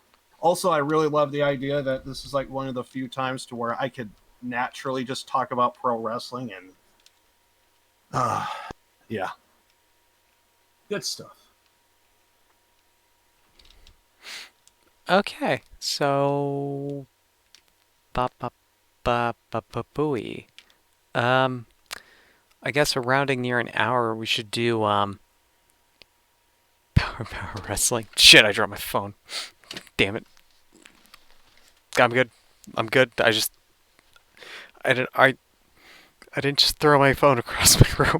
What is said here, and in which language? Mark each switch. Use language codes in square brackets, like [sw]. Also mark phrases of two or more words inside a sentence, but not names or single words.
[en] Also, I really love the idea that this is like one of the few times to where I could naturally just talk about pro wrestling and yeah, good stuff. Okay, so ba ba ba ba ba booey. Um, I guess we're rounding near an hour. We should do power wrestling. Shit, I dropped my phone. Damn it. I'm good. I'm good. I didn't just throw my phone across my room.